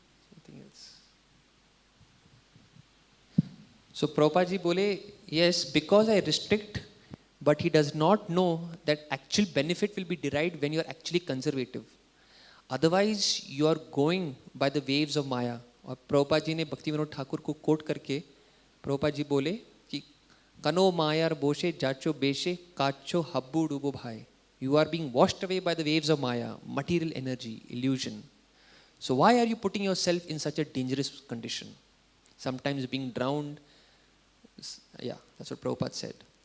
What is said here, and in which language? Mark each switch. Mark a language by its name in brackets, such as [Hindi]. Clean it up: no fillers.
[English] Something else. So Prabhupada ji bole, yes, because I restrict, but he does not know that actual benefit will be derived when you are actually conservative. Otherwise, you are going by the waves of Maya. [Hindi] और प्रभुपाद जी ने भक्तिविनोद ठाकुर को coat करके प्रभुपाद जी बोले कि [Bangla] कनो मायार बोशे जाचो बेशे काचो हब्बू डूबो भाई. [English] You are being washed away by the waves of Maya, material energy, illusion. So why are you putting yourself in such a dangerous condition? Sometimes being drowned. Yeah, that's what Prabhupada said.